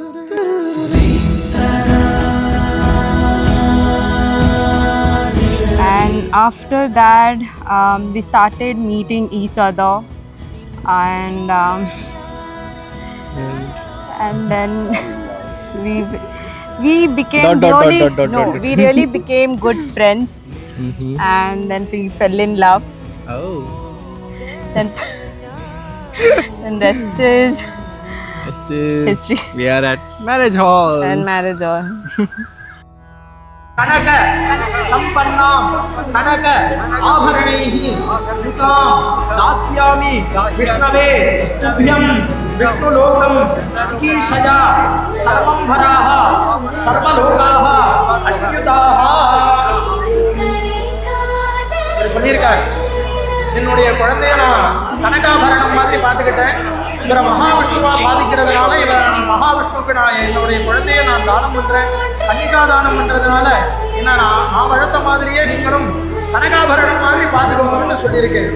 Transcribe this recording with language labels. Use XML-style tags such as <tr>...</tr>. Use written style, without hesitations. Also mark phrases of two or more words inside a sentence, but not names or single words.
<en>And after that, we started meeting each other, and then we became we really became good friends. And then we fell in love. Oh. Then rest is history. We are at marriage hall. And marriage hall.</en> <sa>कनक संपन्नां कनक आभरणैः युतां दास्यामि विष्णवे तुभ्यं विष्णुलोकं चिकीर्षया सर्वंभराः सर्वलोकाः अच्युताः.</sa> <ta>சொல்லியிருக்கார், என்னுடைய குழந்தைய நான் கனகாபரணம் மாதிரி பார்த்துக்கிட்டேன். இவரை மகாவிஷ்ணுவா பாதிக்கிறதுனால இவரை மகாவிஷ்ணுவுக்கு நான் என்னுடைய குழந்தைய நான் தானம் பண்றேன். கன்னிகா தானம் பண்றதுனால என்ன நான் வளர்த்த மாதிரியே நீங்களும் கனகாபரணம் மாதிரி பார்த்துக்கோங்கன்னு சொல்லியிருக்கேன்.</ta>